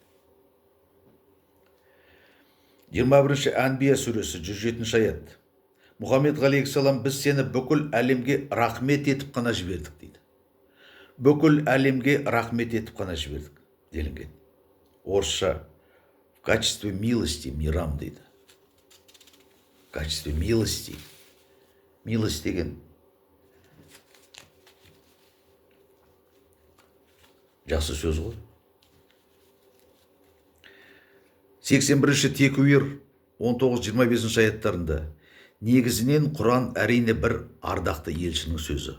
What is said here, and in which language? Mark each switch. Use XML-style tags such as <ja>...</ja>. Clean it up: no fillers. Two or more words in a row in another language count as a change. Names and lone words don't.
<kk>21 Әнбия сүресі 107 аят. Мұхаммед алейхиссалам: біз сені бүкіл әлемге рахмет етіп қана жібердік дейді. Бүкіл әлемге рахмет етіп қана жібердік делінген.</kk> <ru>Орысша в качестве милости, мирам дейді. В качестве милости.</ru> <kk>Милость деген жақсы сөз ғой. 81 Текуир 19-25 аяттарында: негізінен Құран әрине бір ардақты елшінің сөзі.</kk>